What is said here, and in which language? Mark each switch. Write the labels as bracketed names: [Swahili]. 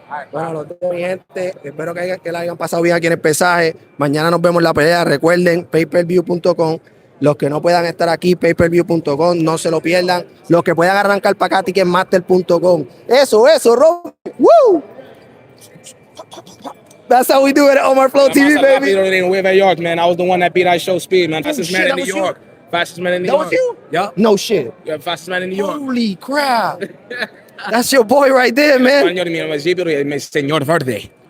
[Spanish] Bueno, los dos, mi gente, espero que la hayan pasado bien aquí en el pesaje. Mañana nos vemos en la pelea. Recuerden, payperview.com. Los que no puedan estar aquí, payperview.com, no se lo pierdan. Los que puedan arrancar para acá, ticketmaster.com. Eso, Rob. Woo! [English] That's how we do it at OmarFlowTv, baby. In New York, man. I was the one that beat Ice Show Speed, man. Fastest man in New York. Fastest man in New York. That was you? Yeah. No shit. Yeah, fastest man in New York. Holy crap. That's your boy right there, man. [Spanish] Español, mi nombre es Gibber, Señor Verde.